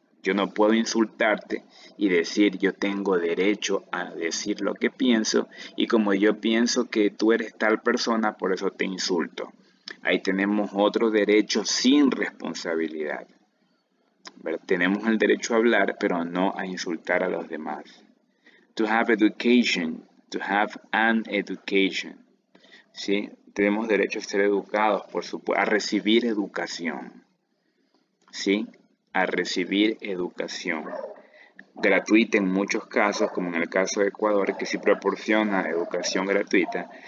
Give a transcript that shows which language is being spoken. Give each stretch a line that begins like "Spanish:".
Spanish: Yo no puedo insultarte y decir yo tengo derecho a decir lo que pienso y como yo pienso que tú eres tal persona, por eso te insulto. Ahí tenemos otro derecho sin responsabilidad. ¿Verdad? Tenemos el derecho a hablar, pero no a insultar a los demás.
English: To have education, to have an education.
Spanish: ¿Sí? Tenemos derecho a ser educados, por supuesto, a recibir educación. ¿Sí? A recibir educación gratuita en muchos casos, como en el caso de Ecuador, que sí proporciona educación gratuita.